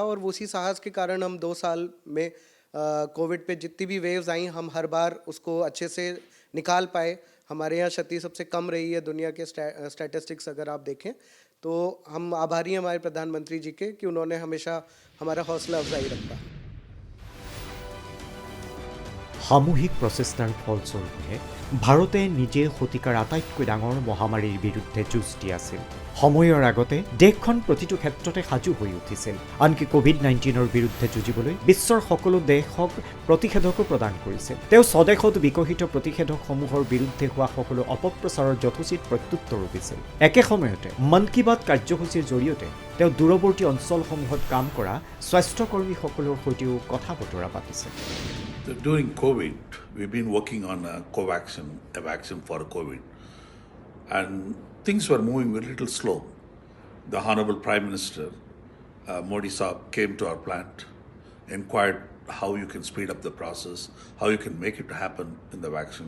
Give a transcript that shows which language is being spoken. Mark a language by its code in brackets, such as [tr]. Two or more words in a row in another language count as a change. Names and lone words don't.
[hi] और उसी साहस के कारण हम 2 साल में कोविड पे जितनी भी वेव्स आई, हम हर बार उसको अच्छे से निकाल पाए। हमारे यहाँ क्षति सबसे कम रही है दुनिया के स्टैटिस्टिक्स अगर आप देखें तो। हम आभारी हैं हमारे प्रधानमंत्री जी के कि उन्होंने हमेशा हमारा हौसला अफजाई रखा। [as] সামূহিক প্ৰচেষ্টাৰ ফলস্বৰূপে ভাৰতে নিজে শতিকাৰ আটাইতকৈ ডাঙৰ মহামাৰীৰ বিৰুদ্ধে যুঁজ দি আছিল। সময়ৰ আগতে দেশখন প্ৰতিটো ক্ষেত্ৰতে সাজু হৈ উঠিছিল। আনকি কোভিড-19ৰ বিৰুদ্ধে যুঁজিবলৈ বিশ্বৰ সকলো দেশক প্ৰতিষেধকো প্ৰদান কৰিছিল। তেওঁ স্বদেশত বিকশিত প্ৰতিষেধকসমূহৰ বিৰুদ্ধে হোৱা সকলো অপপ্ৰচাৰৰ যথোচিত প্ৰত্যুত্তৰো দিছিল। একে সময়তে মন কী বাত কাৰ্যসূচীৰ জৰিয়তে তেওঁ দূৰৱৰ্তী অঞ্চলসমূহত কাম কৰা স্বাস্থ্যকৰ্মীসকলৰ সৈতেও কথা বতৰা পাতিছিল। [en] During COVID, we've been working on a vaccine for COVID, and things were moving a little slow. The Honorable Prime Minister, Modi Saab, came to our plant, inquired how you can speed up the process, how you can make it happen in the vaccine.